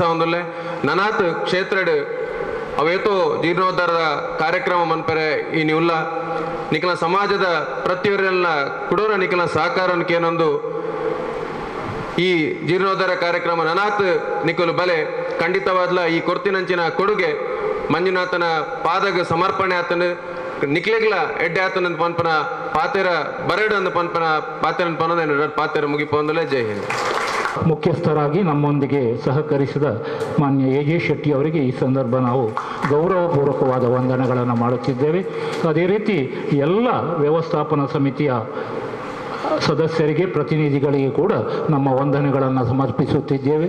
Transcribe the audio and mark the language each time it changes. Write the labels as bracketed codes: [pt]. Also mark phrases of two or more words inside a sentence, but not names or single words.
[tcy] ಒಂದುಲ್ಲೆ ನನಾತ್ ಕ್ಷೇತ್ರಡ್ ಅವೇತೋ ಜೀರ್ಣೋದ್ಧಾರದ ಕಾರ್ಯಕ್ರಮ ಮನ್ಪರೆ ಈ ನಿವುಲ್ಲ ನಿಖಲ ಸಮಾಜದ ಪ್ರತಿಯೊರೆಲ್ಲ ಕುಡೋರ ನಿಖಲ ಸಹಕಾರ ಕೇನೊಂದು ಈ ಜೀರ್ಣೋದ್ಧಾರ ಕಾರ್ಯಕ್ರಮ ನನಾತ್ ನಿಖಲು ಬಲೆ ಖಂಡಿತವಾದ್ಲ ಈ ಕೊರ್ತಿನಂಚಿನ ಕೊಡುಗೆ ಮಂಜುನಾಥನ ಪಾದಗ ಸಮರ್ಪಣೆ ಆತನ ನಿಕ್ಲೆಗ್ಲ ಎಡ್ಡೆ ಆತನಂತ ಪನ್ಪನ ಪಾತೆರ ಬರಡು ಅಂದ ಪನ್ಪನ ಪಾತೆರ ಪನ್ನೋದೇನು ಪಾತೆರ ಮುಗಿಪೊಂದಲೇ. [hi] ಜೈ ಹಿಂದ್. [kn] ಮುಖ್ಯಸ್ಥರಾಗಿ ನಮ್ಮೊಂದಿಗೆ ಸಹಕರಿಸಿದ ಮಾನ್ಯ ಎ ಜೆ ಶೆಟ್ಟಿ ಅವರಿಗೆ ಈ ಸಂದರ್ಭ ನಾವು ಗೌರವಪೂರ್ವಕವಾದ ವಂದನೆಗಳನ್ನು ಮಾಡುತ್ತಿದ್ದೇವೆ. ಅದೇ ರೀತಿ ಎಲ್ಲ ವ್ಯವಸ್ಥಾಪನಾ ಸಮಿತಿಯ ಸದಸ್ಯರಿಗೆ, ಪ್ರತಿನಿಧಿಗಳಿಗೆ ಕೂಡ ನಮ್ಮ ವಂದನೆಗಳನ್ನು ಸಮರ್ಪಿಸುತ್ತಿದ್ದೇವೆ.